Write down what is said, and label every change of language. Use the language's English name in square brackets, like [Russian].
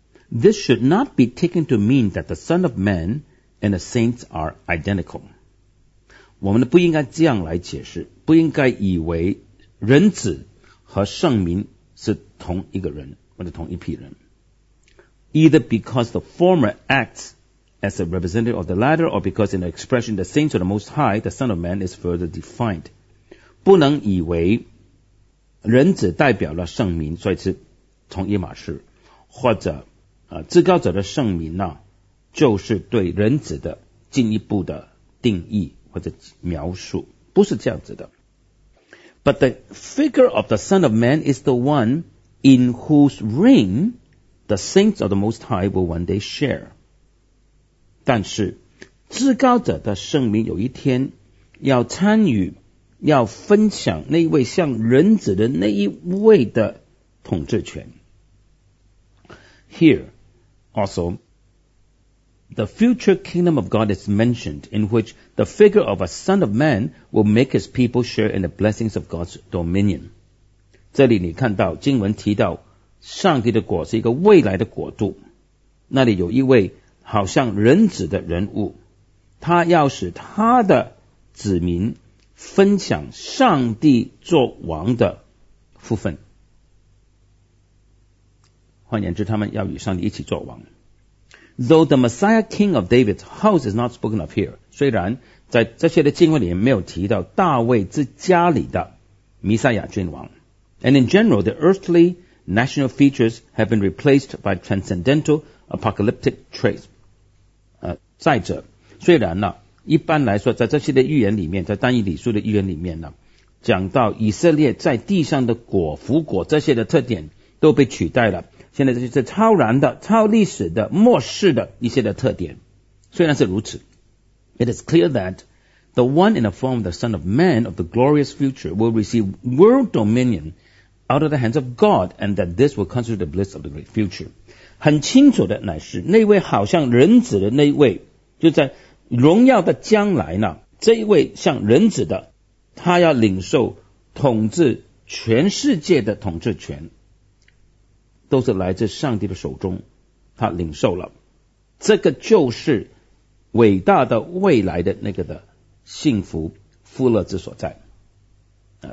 [English] This should not be taken to mean that the Son of Man and the saints are identical. [Chinese] 我们不应该这样来解释，不应该以为人子和圣民是同一个人或者同一批人。 [English] Either because the former acts as a representative of the latter, or because in the expression the saints of the Most High, the Son of Man is further defined. [Chinese] 不能以为人子代表了圣民，所以是同一码事，或者至高者的圣名呢，就是对人子的进一步的定义或者描述，不是这样子的。 [English] But the figure of the Son of Man is the one in whose reign the saints of the Most High will one day share. [Chinese] 但是至高者的圣名有一天要参与，要分享那一位像人子的那一位的统治权。 [English] Here. Also, the future kingdom of God is mentioned, in which the figure of a son of man will make his people share in the blessings of God's dominion. [Chinese] 这里你看到经文提到上帝的国是一个未来的国度，那里有一位好像人子的人物，他要使他的子民分享上帝做王的福分。换言之，他们要与上帝一起做王。 [English] Though the Messiah King of David's house is not spoken of here, [Chinese] 虽然在这些的经文里面没有提到大卫之家里的弥赛亚君王。 [English] And in general, the earthly national features have been replaced by transcendental apocalyptic traits. [Chinese] 再者，虽然呢，一般来说，在这些的预言里面，在但以理书的预言里面呢，讲到以色列在地上的果福果这些的特点都被取代了。现在这就是超然的、超历史的、末世的一些的特点。虽然是如此， [English] It is clear that the one in the form of the Son of Man of the glorious future will receive world dominion out of the hands of God, and that this will constitute the bliss of the great future. [Chinese] 很清楚的乃是，那位好像人子的那一位，就在荣耀的将来呢，这一位像人子的，他要领受统治全世界的统治权，都是来自上帝的手中，他领受了，这个就是伟大的未来的那个的幸福富乐之所在啊！